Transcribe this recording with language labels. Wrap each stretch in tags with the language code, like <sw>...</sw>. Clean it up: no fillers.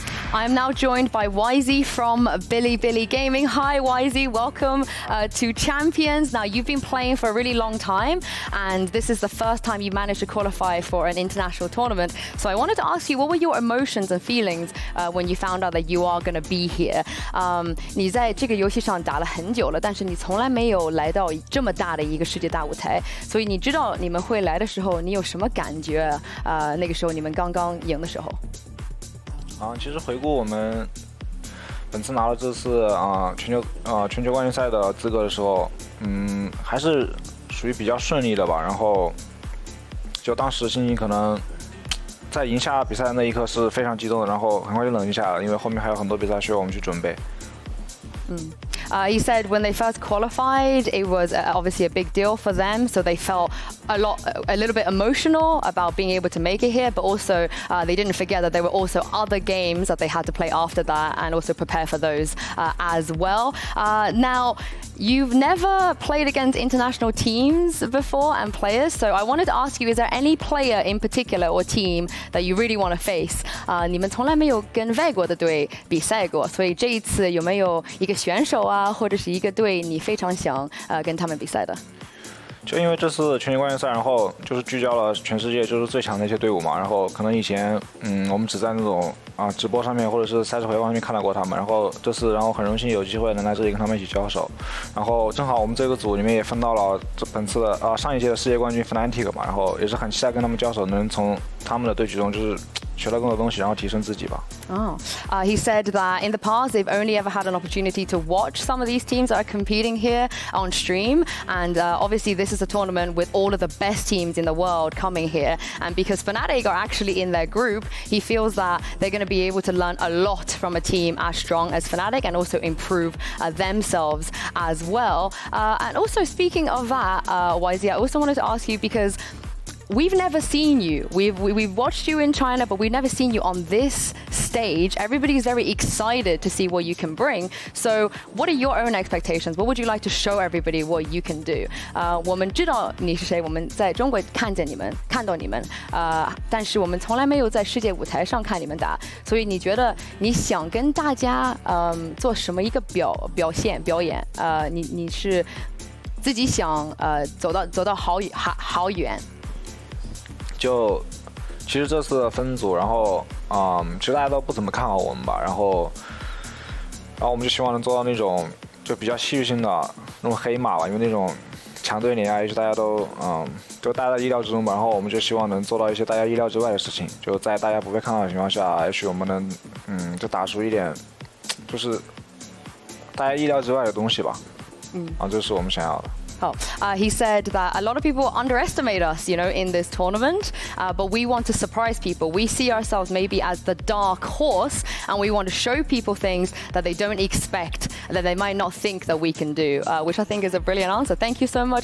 <en>I'm now joined by Whzy from BLG Gaming. Hi, Whzy. Welcome to Champions. Now, you've been playing for a really long time, and this is the first time you managed to qualify for an international tournament. So I wanted to ask you, what were your emotions and feelings when you found out that you are going to be here?</en> <zh>你在这个游戏上打了很久了，但是你从来没有来到这么大的一个世界大舞台，所以你知道你们会来的时候，你有什么感觉？那个时候你们刚刚赢的时候。其实回顾我们本次拿了这次全球冠军赛的资格的时候，还是属于比较顺利的吧。然后就当时心情可能在赢下比赛的那一刻是非常激动的，然后很快就冷静下来了，因为后面还有很多比赛需要我们去准备。</zh> <en>He said when they first qualified, it was obviously a big deal for them, so they felt a little bit emotional about being able to make it here, but also they didn't forget that there were also other games that they had to play after that and also prepare for those as well. Now, you've never played against international teams before and players, so I wanted to ask you, is there any player in particular or team that you really want to face?</en> <zh>你们从来没有跟外国的队比赛过，所以这一次有没有一个选手啊，或者是一个队你非常想跟他们比赛的？就因为这次全球冠军赛，然后就是聚焦了全世界就是最强的一些队伍嘛，然后可能以前我们只在那种直播上面或者是赛事回放上面看到过他们，然后这次然后很荣幸有机会能来这里跟他们一起交手，然后正好我们这个组里面也分到了本次的上一届的世界冠军 Fnatic 嘛，然后也是很期待跟他们交手，能从他们的对局中就是学到更多东西，然后提升自己吧。</zh> <en>He said that in the past they've only ever had an opportunity to watch some of these teams that are competing here on stream, and obviously this is a tournament with all of the best teams in the world coming here, and because Fnatic are actually in their group, he feels that they're going to be able to learn a lot from a team as strong as Fnatic and also improve themselves as well. And also speaking of that, Whzy, I also wanted to ask you because we've never seen you. We've watched you in China, but we've never seen you on this stage. Everybody's very excited to see what you can bring. So what are your own expectations? What would you like to show everybody what you can do?</en> <zh>我们知道你是谁，我们在中国看到你们，但是我们从来没有在世界舞台上看你们打。所以你觉得你想跟大家做什么一个表演？你是自己想走到好远？就其实这次的分组，然后其实大家都不怎么看好我们吧，然后我们就希望能做到那种就比较戏剧性的那种黑马吧，因为那种强队碾压也是大家都就大家的意料之中吧，然后我们就希望能做到一些大家意料之外的事情，就在大家不被看到的情况下，也许我们能就打出一点就是大家意料之外的东西吧，这是我们想要的。</zh> <en>He said that a lot of people underestimate us, in this tournament, but we want to surprise people. We see ourselves maybe as the dark horse, and we want to show people things that they don't expect, that they might not think that we can do, which I think is a brilliant answer. Thank you so much.</en>